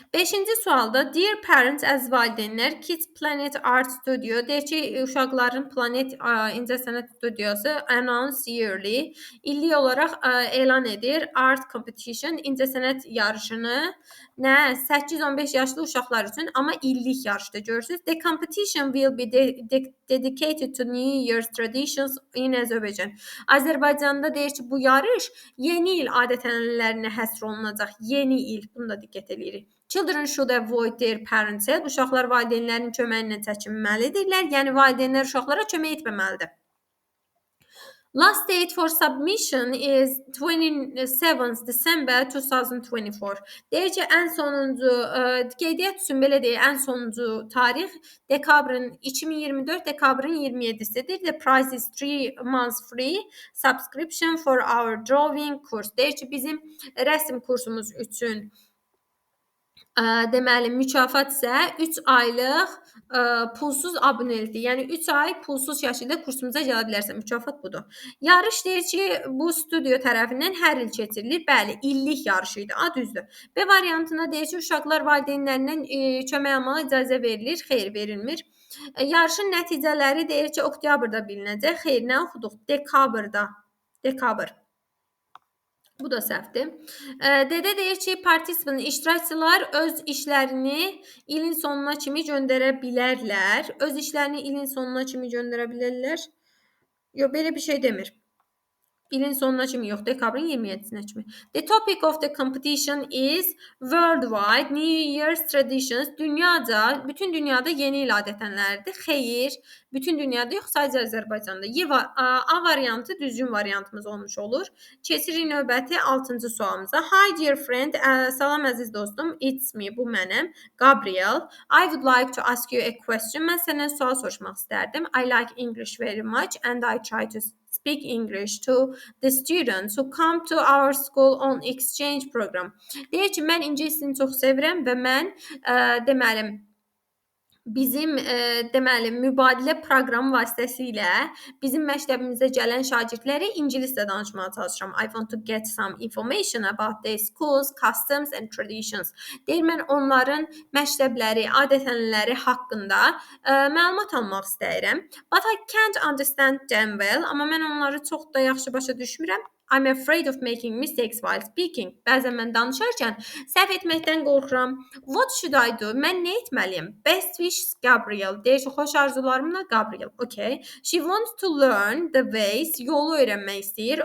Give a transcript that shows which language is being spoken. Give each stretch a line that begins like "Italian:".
Azerbaijani: 5-ci sualda
English: Dear Parents,
Azerbaijani: əziz valideynlər, Kids Planet Art Studio deyir ki, uşaqların Planet İncəsənət Studiyası
English: announce yearly,
Azerbaijani: illik olaraq elan edir
English: art competition,
Azerbaijani: incəsənət yarışını. Nə? 8-15 yaşlı uşaqlar üçün, amma illik yarışdır, görürsünüz.
English: The competition will be dedicated to New Year's traditions in Azerbaijan.
Azerbaijani: Azərbaycanda deyir ki, bu yarış yeni il adət-ənənələrinə həsr olunacaq. Yeni il, bunu da diqqət edirik.
English: Children should avoid their parents.
Azerbaijani: Uşaqlar valideynlərin köməyindən çəkinməlidirlər. Yəni valideynlər uşaqlara kömək etməməlidir.
English: Last date for submission is 27 December 2024.
Azerbaijani: Deyir ki, ən sonuncu, qeydiyyat üçün belə deyək, ən sonuncu tarix dekabrın 2024 dekabrın 27-sidir.
English: The price is 3 months free subscription for our drawing course.
Azerbaijani: Deyir ki, bizim rəsm kursumuz üçün deməli mükafat isə 3 aylıq pulsuz abonelikdir. Yəni 3 ay pulsuz şəkildə kursumuza gələ bilərsən. Mükafat budur. Yarış deyir ki, bu studio tərəfindən hər il keçirilir. Bəli, illik yarış idi. Düzdür. B variantına deyir ki, uşaqlar valideynlərindən kömək almağa icazə verilir. Xeyr, verilmir. Yarışın nəticələri deyir ki, oktyabrda bilinəcək. Xeyr, nə oxuduq? Dekabrda. Dekabr. Bu da səhvdir. D-də deyir ki, participant iştirakçılar öz işlərini ilin sonuna kimi göndərə bilərlər. Öz işlərini ilin sonuna kimi göndərə bilərlər. Yox, belə bir şey demir. İlin sonuna kimi yox, dekabrın 27-sinə kimi.
English: The topic of the competition is worldwide New Year's traditions.
Azerbaijani: Dünyaca, bütün dünyada yeni il adət-ənənələridir. Xeyr, bütün dünyada yox, sadəcə Azərbaycanda. A variantı düzgün variantımız olmuş olur. Keçirik növbəti 6-cı sualımıza.
English: Hi dear friend,
Azerbaijani: salam əziz dostum,
English: it's me,
Azerbaijani: bu mənəm,
English: Gabriel. I would like to ask you a question.
Azerbaijani: Mən səndən sual soruşmaq istərdim.
English: I like English very much and I try to speak English to the students who come to our school on exchange program.
Azerbaijani: Deyir ki, mən ingilis dilini çox sevirəm və mən deməli bizim deməli mübadilə proqramı vasitəsilə bizim məktəbimizə gələn şagirdləri ingiliscə danışmağa çalışıram.
English: I want to get some information about their schools, customs and traditions.
Azerbaijani: Deyir mən onların məktəbləri, adət-ənənələri haqqında məlumat almaq istəyirəm.
English: But I can't understand them well.
Azerbaijani: Amma mən onları çox da yaxşı başa düşmürəm.
English: I'm afraid of making mistakes while speaking.
Azerbaijani: Bəzən mən danışarkən səhv etməkdən qorxuram.
English: What should I do?
Azerbaijani: Mən nə etməliyəm?
English: Best wishes Gabriel.
Azerbaijani: Deyir ki, xoş arzularımla Gabriel. Okay.
English: She wants to learn the ways,
Azerbaijani: yolu öyrənmək istəyir.